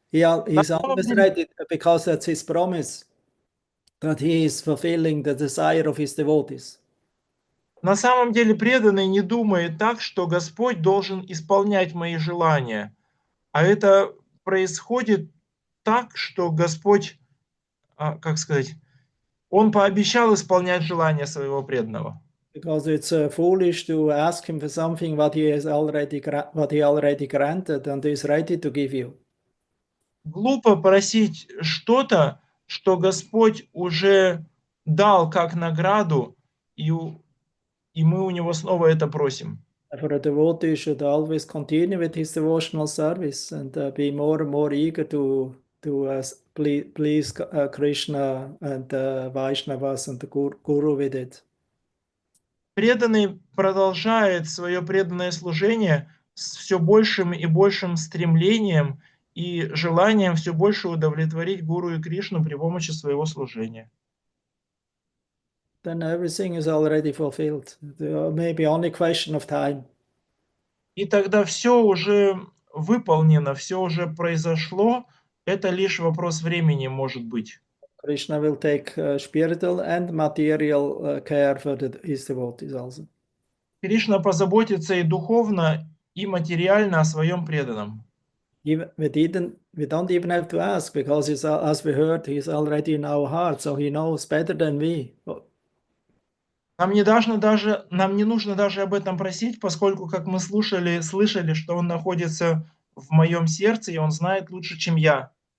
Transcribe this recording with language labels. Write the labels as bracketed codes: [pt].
[en] He's always ready because that's his promise that he is fulfilling the desire of his devotees. [ru] На самом деле преданный не думает так, что Господь должен исполнять мои желания. А это происходит так, что Господь, как сказать, Он пообещал исполнять желания своего преданного. [en] Because it's foolish to ask him for something what he already granted and is ready to give you. [ru] Глупо просить что-то, что Господь уже дал как награду, и мы у Него снова это просим. [en] For a devotee should always continue with his devotional service and be more and more eager to please Krishna and Vaishnavas and the Guru with it. [ru] Преданный продолжает свое преданное служение с все большим и большим стремлением и желанием все больше удовлетворить Гуру и Кришну при помощи своего служения. [en] Then everything is already fulfilled. Maybe only question of time. [ru] И тогда все уже выполнено, все уже произошло. Это лишь вопрос времени, может быть. [en] Krishna will take spiritual and material care for his devotees also. [ru] Кришна позаботится и духовно, и материально о своем преданном. [en] We don't even have to ask because as we heard, he's already in our heart, so he knows better than we. [ru] Нам не нужно даже об этом просить, поскольку, как мы слышали, что он находится в моем сердце, и он знает лучше, чем я.